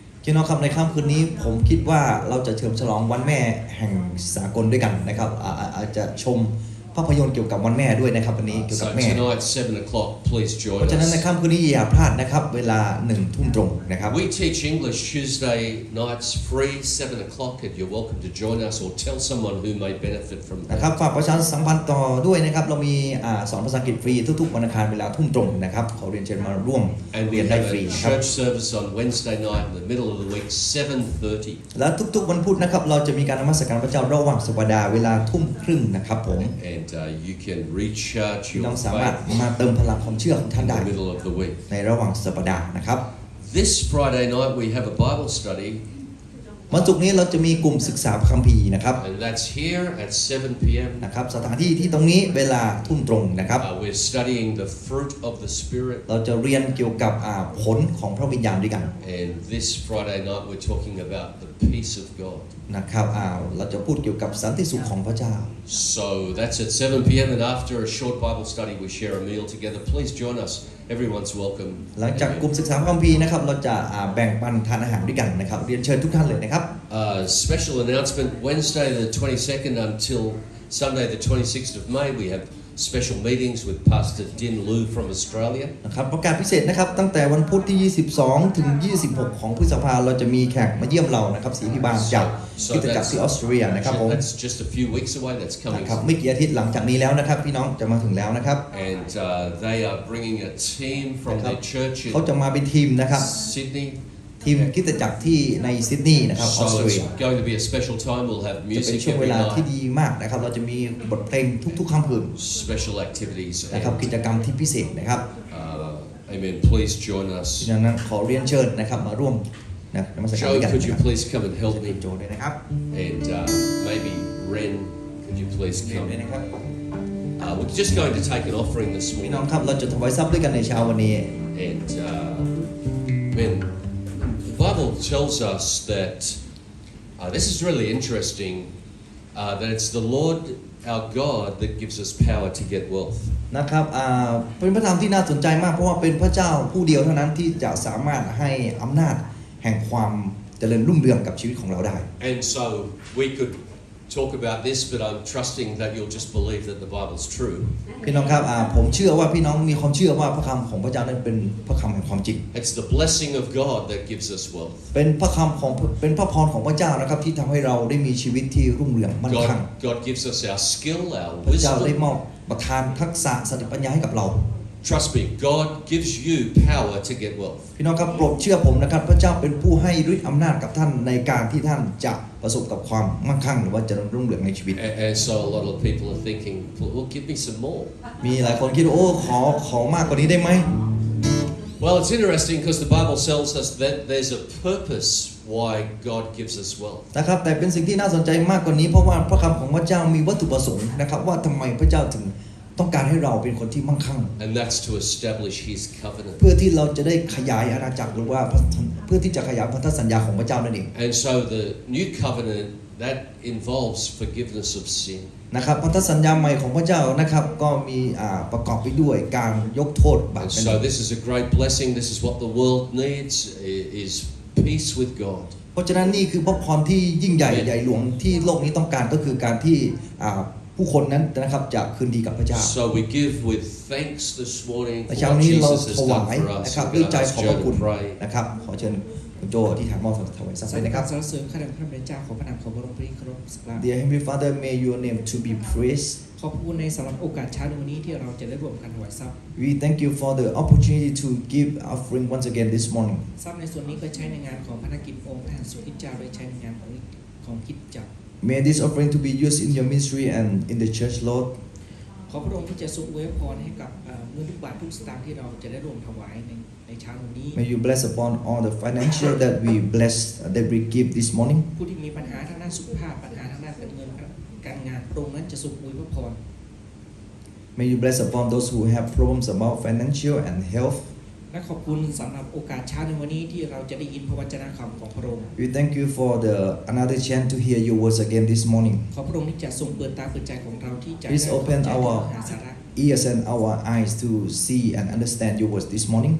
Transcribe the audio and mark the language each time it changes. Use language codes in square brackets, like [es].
[th] พี่น้องครับในค่ำคืนนี้ผมคิดว่าเราจะเฉลิมฉลองวันแม่แห่งสากลด้วยกันนะครับอาจจะชมภาพยนตร์เกี่ยวกับวันแม่ด้วยนะครับวันนี้เกี่ยวกับ [en] So [th] แม่ [en] tonight, 7 o'clock, please [th] เพ [en] join [th] ราะฉะนั้นใน [en] us. [th] ค่ำคืนนี้อย่าพลาดนะครับเวลา1 ทุ่มตรงนะครับ [en] We teach English Tuesday nights free, 7 o'clock, and you're welcome to join us or tell someone who may benefit from [th] นะครับ [en] that. [th] ฝากประชาสัมพันธ์ต่อด้วยนะครับเรามีสอนภาษาอังกฤษฟรีทุกๆวันอังคารเวลาทุ่มตรงนะครับขอเรียนเชิญมาร่วม [en] And [th] เรี [en] we [th] ยนได้ [en] have [th] ฟรี [en] a [th] นะครับ [en] church service on Wednesday night in the middle of the week, 7:30. [th] และทุกๆวันพุธนะครับเราจะมีการนมัสการพระเจ้าระหว่างสัปดาห์เวลาทุ่มครึ่งนะครับผม [en] And you can recharge [th] พี่น้อ [en] your [th] งสามารถ [en] faith [th] มาเติมพลังความเชื่อของท่าน [en] in [th] ได้ [en] the middle of the week. [th] ในระหว่างสัปดาห์นะครับ [en] This Friday night we have a Bible study, [th] วันศุกร์นี้เราจะมีกลุ่มศึกษาคัมภีร์นะครับ [en] and that's here at 7 p.m. [th] นะครับสถานที่ที่ตรงนี้เวลาทุ่มตรงนะครับ [en] We're studying the fruit of the Spirit, [th] เราจะเรียนเกี่ยวกับผลของพระวิญญาณด้วยกัน [en] and this Friday night we're talking about the peace of God. [th] นะครับเราจะพูดเกี่ยวกับสันติสุขของพระเจ้า [en] So that's at 7 p.m. and after a short Bible study we share a meal together. Please join us. Everyone's welcome. [th] หลังจากกลุ่มศึกษาคัมภีร์นะครับเราจะแบ่งปันทานอาหารด้วยกันนะครับเรียนเชิญทุกท่านเลยนะครับ [en] Special announcement, Wednesday the 22nd until Sunday the 26th of May we have special meetings with Pastor Din Lu from Australia. [th] นะครับประกาศพิเศษนะครับตั้งแต่วันพุธที่ 22 ถึง 26 ของพฤษภาคมเราจะมีแขกมาเยี่ยมเรานะครับศรีพิบาลจากคริสตจักรที่ออสเตรเลียนะครับผม [en] That's just a few weeks away. That's [th] นะ [en] coming. [th] ครับไม่กี่อาทิตย์หลังจากนี้แล้วนะครับพี่น้องจะมาถึงแล้วนะครับ [en] And they are bringing a team from their church [th] เขาจะ [en] in [th] มาเป็นทีมนะครับ [en] Sydney. [th] ทีมคริสตจักรที่ในซิดนีย์นะครับออส [en] So [th] เตรเลี [en] it's [th] ย [en] going to be a special time. We'll have [th] จะเป็น [en] music [th] ช่วงเว [en] every [th] ลาที่ [en] night, [th] ดีมากนะครับเราจะมีบทเพลงทุกๆค่ำคืน [en] special activities. [th] นะครับ [en] And, [th] กิจกรรมที่พิเศษนะครับ [en] amen. Please join us. [th] ดังนั้นขอเรียนเชิญนะครับมาร่วมนะนมัสการ [en] Joe, [th] ด้วยกัน [en] could [th] นะ [en] you [th] ครับ [en] please come and help [th] เป็ [en] me? [th] นโจด้วยนะครับ [en] And maybe Ren, could you please [th] เรียน [en] come? [th] ด้วยนะครับ [en] We're just going to take an offering this [th] พี่น้อง [en] morning. [th] ครับเราจะถวายทรัพย์ด้วยกันในเช้าวันนี้ [en] And man, the Bible tells us that this is really interesting. That it's the Lord our God that gives us power to get wealth. [th] นะครับเป็นพระธรรมที่น่าสนใจมากเพราะว่าเป็นพระเจ้าผู้เดียวเท่านั้นที่จะสามารถให้อำนาจแห่งความเจริญรุ่งเรืองกับชีวิตของเราได้ [en] And so we could talk about this, but I'm trusting that you'll just believe that the Bible's true. [th] พี่น้องครับผมเชื่อว่าพี่น้องมีความเชื่อว่าพระคำของพระเจ้านั้นเป็นพระคำแห่งความจริง [en] It's the blessing of God that gives us wealth. [th] เป็นพระคำของเป็นพระพรของพระเจ้านะครับที่ทำให้เราได้มีชีวิตที่รุ่งเรืองมั่นคง [en] God gives us our skill, our [th] พระเจ้าได้ [en] wisdom. [th] มอบประทานทักษะสติปัญญาให้กับเรา [en] Trust me, God gives you power to get wealth. [th] พี่น้องครับโปรดเชื่อผมนะครับพระเจ้าเป็นผู้ให้ฤทธิ์อำนาจกับท่านในการที่ท่านจะประสบกับความมั่งคั่งหรือว่าเจริญรุ่งเรืองในชีวิต [en] And so a lot of people are thinking, well, give me some more. [th] มีหลายคนคิดว่าโอ้ขอมากกว่านี้ได้ไหม [en] Well, it's interesting because the Bible tells us that there's a purpose why God gives us wealth. [th] นะครับแต่เป็นสิ่งที่น่าสนใจมากกว่านี้เพราะว่าพระคำของพระเจ้ามีวัตถุประสงค์นะครับว่าทำไมพระเจ้าถึงต้องการให้เราเป็นคนที่มั่งคั่ง [en] And that's to establish His covenant. [th] เพื่อที่เราจะได้ขยายอาณาจักรหรือว่าเพื่อที่จะขยายพันธสัญญาของพระเจ้านั่นเอง [en] And so the new covenant, that involves forgiveness of sin. [th] นะครับพันธสัญญาใหม่ของพระเจ้านะครับก็มีประกอบไปด้วยการยกโทษบาป [en] And so this is a great blessing. This is what the world needs, is peace with God. [th] เพราะฉะนั้นนี่คือพระพรที่ยิ่งใหญ่ใหญ่หลวงที่โลกนี้ต้องการก็คือการที่ผู้คนนั้นนะครับจะคืนดีกับพระเจ้า [en] So we give with thanks this morning [th] ใน [en] for [th] เช้า [en] what [th] นี้เรา [en] Jesus [th] ถ [en] has [th] วา [en] done [th] ย [en] for us. [th] นะครับ [en] We're [th] ด้วย [en] going [th] ใจ [en] to [th] ขอบ [en] ask [th] พระ [en] Joe [th] คุณ [en] to pray. [th] นะครับขอเชิญคุณโจที่ถ่ายมอบถวายสัก สร เลยนะครับ รเสริญข้าแต่พระบิดาเจ้าขอพระนามของพระองค์พระเคารพสักการะ [en] Dear Heavenly Father may your name to be praised [th] ขอบคุณในสำหรับโอกาสเช้าในวันนี้ที่เราจะได้ร่วมกันถวายทรัพย์ [en] We thank you for the opportunity to give offering once again this morning [th] ทรัพย์ในส่วนนี้ก็ใช้ในงานของภารกิจองค์พระหัตถ์สุริเจ้าโดยใช้ในงานของคริสตจักร [en] May this offering to be used in your ministry and in the church, Lord. [th] ขอพระองค์ที่จะทรงอวยพรให้กับเงินทุกบาททุกสตางค์ที่เราจะได้ร่วมถวายในเช้าวันนี้ [en] May you bless upon all the financial that we bless that we give this morning. [th] ผู้ที่มีปัญหาทางด้านสุขภาพปัญหาทางด้านการเงินการงานพระองค์นั้นจะทรงอวยพร [en] May you bless upon those who have problems about financial and health. [th] และขอบคุณสำหรับโอกาสเช้าในวันนี้ที่เราจะได้ยินพระวจนะคำของพระองค์ [en] We thank you for the another chance to hear your words again this morning. [th] ขอพระองค์ที่จะทรงเปิดตาเปิดใจของเราที่จะ [en] Please open [th] ได้ [en] our [th] หาสาระ [en] ears and our eyes to see and understand your words this morning.